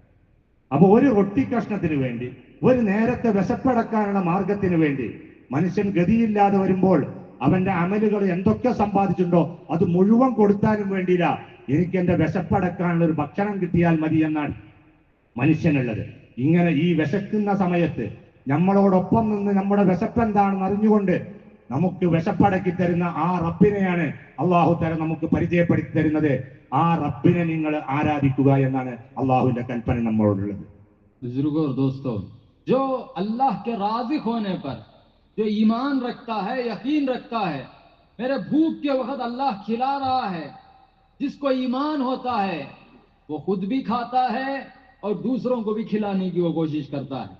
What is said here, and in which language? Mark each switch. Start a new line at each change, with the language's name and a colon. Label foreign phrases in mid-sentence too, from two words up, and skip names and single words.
Malayalam: അപ്പൊ ഒരു റൊട്ടി കഷ്ണത്തിന് വേണ്ടി, ഒരു നേരത്തെ വിശപ്പടക്കാനുള്ള മാർഗത്തിന് വേണ്ടി മനുഷ്യൻ ഗതിയില്ലാതെ വരുമ്പോൾ അവന്റെ അമലുകൾ എന്തൊക്കെ സമ്പാദിച്ചിട്ടുണ്ടോ അത് മുഴുവൻ കൊടുത്താലും വേണ്ടിയില്ല, എനിക്ക് എന്റെ വിശപ്പടക്കാനുള്ള ഒരു ഭക്ഷണം കിട്ടിയാൽ മതി എന്നാണ് മനുഷ്യനുള്ളത്. ഇങ്ങനെ ഈ വിശക്കുന്ന സമയത്ത് നമ്മളോടൊപ്പം നിന്ന് നമ്മുടെ വിശപ്പ് എന്താണെന്ന് അറിഞ്ഞുകൊണ്ട് നമുക്ക് വിശപ്പടക്കി തരുന്ന ആ റബ്ബിനെയാണ് അള്ളാഹു തആല നമുക്ക് പരിചയപ്പെടുത്തി തരുന്നത്. ആ റബ്ബിനെ നിങ്ങൾ ആരാധിക്കുക എന്നാണ് അള്ളാഹുവിന്റെ കൽപ്പന നമ്മളോടുള്ളത്.
Hindi: बुजुर्गों और दोस्तों, जो अल्लाह के राज़ी होने पर, जो ईमान रखता है, यकीन रखता है, मेरे भूख के वक्त अल्लाह खिला रहा है, जिसको ईमान होता है वो खुद भी खाता है और दूसरों को भी खिलाने की वो कोशिश करता है।